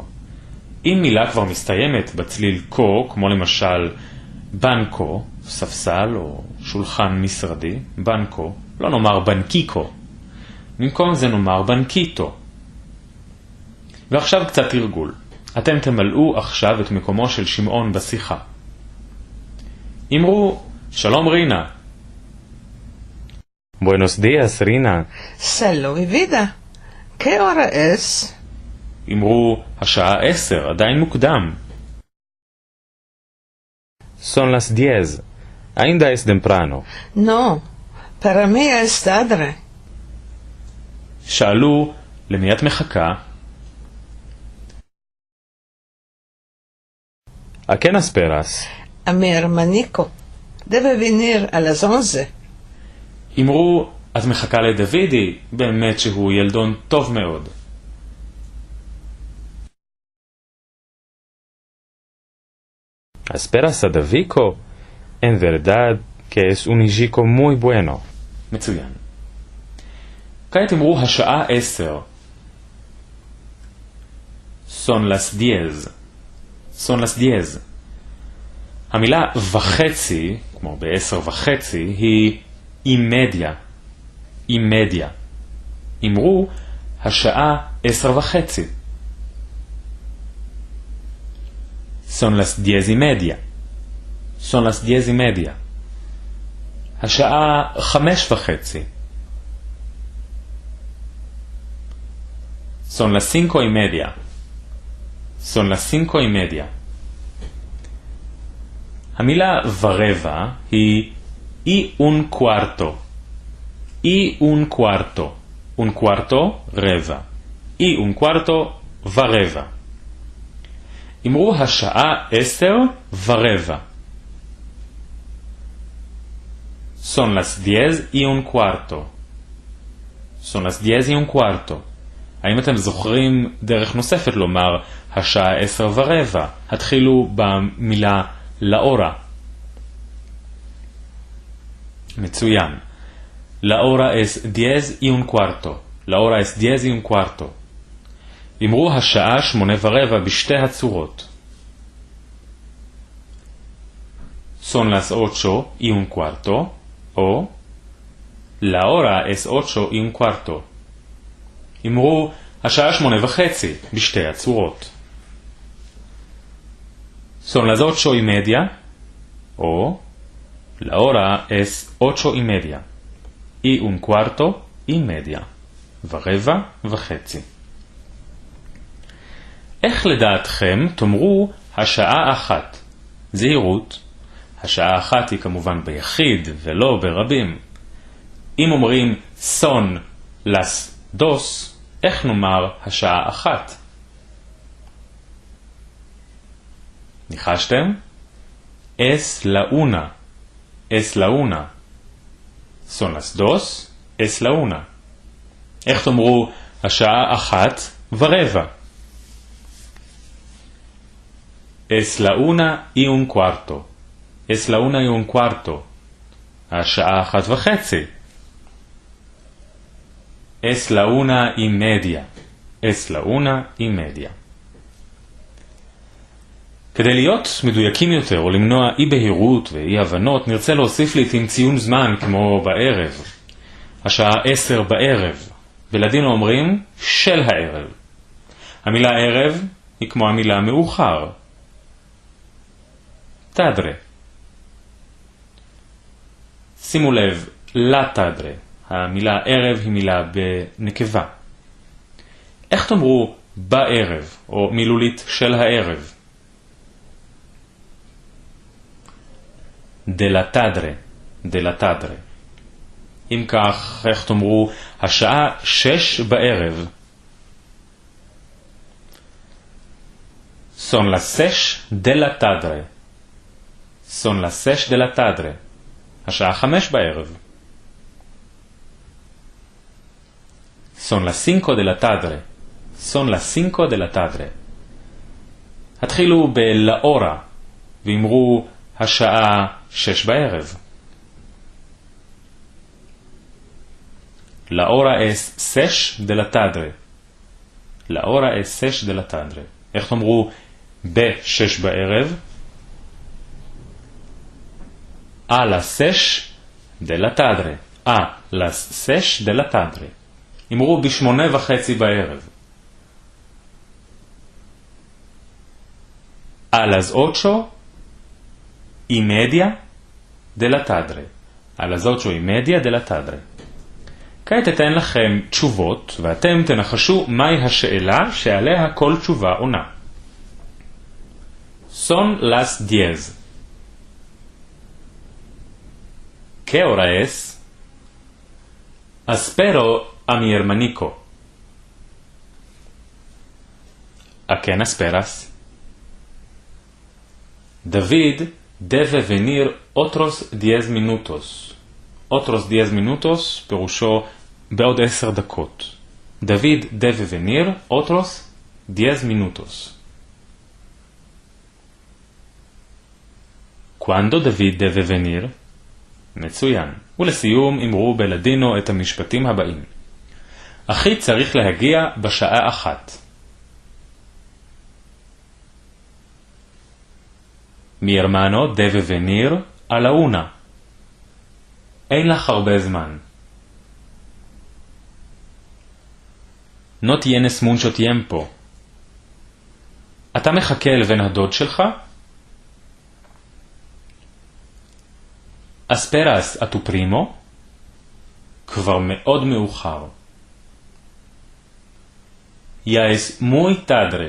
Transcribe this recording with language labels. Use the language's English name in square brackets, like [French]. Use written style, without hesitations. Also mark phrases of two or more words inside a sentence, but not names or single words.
[Hebrew] אם מילה כבר מסתיימת בצליל קו, כמו למשל בנקו, ספסל או שולחן משרדי, בנקו, לא נאמר בנקיקו, במקום זה נאמר בנקיטו. ועכשיו קצת תרגול. אתם תמלאו עכשיו את מקומו של שמעון בשיחה. אמרו, שלום רינה. [Ladino] Buenos días, רינה. Salud y vida. ¿Qué hora es? [Hebrew] אמרו, השעה 10, עדיין מוקדם. [Ladino] Son las 10. Ainda es temprano. No, para mí es tarde. [Hebrew] שאלו, למי את מחכה? [Ladino] ¿A quién esperas? A mi hermanico. Debe venir a las 11. [Hebrew] אמרו, את מחכה לדוידי, באמת שהוא ילדון טוב מאוד. [Ladino] ¿Esperas a Davico? En verdad que es un hijico muy bueno. [Hebrew] מצוין. כעת אמרו השעה 10. [Ladino] Son las 10. Son las 10. [Hebrew] המילה וחצי, כמו ב10:30, היא אימדיה. אימדיה. אמרו השעה 10:30. [Ladino] Son las 10:30. Son las 10:30. השעה 5:30. Son las 5:30. Son las 5:30. [Hebrew] המילה ורבע היא [Ladino] y un cuarto. Y un cuarto. Un cuarto רבע. Y un cuarto [Hebrew] ורבע. אמרו השעה 10:15. [Ladino] Son las 10:15. Son las 10:15. [Hebrew] האם אתם זוכרים דרך נוספת לומר השעה 10:15? התחילו במילה לאורה. מצוין. [Ladino] La hora es 10:15. La hora es 10:15. [Hebrew] אמרו השעה 8:15 בשתי הצורות. [Ladino] Son las 8:15 או La hora es 8:15. [Hebrew] אמרו השעה 8:30 בשתי הצורות. [Ladino] Son las 8:30 או La hora es 8:30. Y un cuarto y media. [Hebrew] ורבע וחצי. איך לדעתכם תאמרו השעה 1? זהירות, השעה 1 היא כמובן ביחיד ולא ברבים. אם אומרים [Ladino] son las dos, [Hebrew] איך נאמר השעה 1? ניחשתם? [Ladino] es la una, es la una. son las dos, es la una. [Hebrew] איך תאמרו השעה 1:15? [Ladino] es la 1:15. es la 1:15. השעה 1:30. es la 1:30. es la 1:30. [Hebrew] כדי להיות מדויקים יותר או למנוע אי בהירות ואי הבנות, נרצה להוסיף לעתים ציון זמן כמו בערב. השעה 10 בערב. בלדינו אומרים של הערב. המילה ערב היא כמו המילה מאוחר. תדרה. שימו לב, [Ladino] la tadre. [Hebrew] המילה ערב היא מילה בנקבה. איך תאמרו בערב או מילולית של הערב? [Ladino] de la tadre, de la tadre. [Hebrew] אם כך, איך תאמרו השעה 6 בערב? [Ladino] son las 6 de la tadre. son las 6 de la tadre. [Hebrew] השעה 5 בערב. [Ladino] son las 5 de la tadre. son las 5 de la tadre. [Hebrew] התחילו בלאורה ואמרו השעה 6 בערב. [Ladino] La hora es 6 de la tarde. La hora es 6 de la tarde. [Hebrew] איך תאמרו ב-6 בערב? [Ladino] A las 6 de la tarde. A las 6 de la tarde. [Hebrew] אמרו ב-8:30 בערב. [Ladino] A las 8:30 de la tarde. A las 8:30 de la tarde. [Hebrew] כעת אתן לכם תשובות, ואתם תנחשו מהי השאלה שעליה כל תשובה עונה. [Ladino] Son las 10. ¿Qué hora es? Espero a mi hermanico. ¿A quién esperas? David debe venir otros 10 minutos. otros 10 minutos [Hebrew] פירושו בעוד 10 דקות. [Ladino] David debe venir otros 10 minutos. ¿Cuándo David debe venir? [Hebrew] מצוין. ולסיום אמרו בלדינו את המשפטים הבאים. אחי צריך להגיע בשעה 1. [Ladino] Mi hermano debe venir a la 1. [Hebrew] אין לך הרבה זמן. [Ladino] No tienes mucho tiempo. [Hebrew] אתה מחכה לבן הדוד שלך? [Ladino] Esperas a tu primo? [Hebrew] כבר מאוד מאוחר. [Ladino] Ya es muy tarde.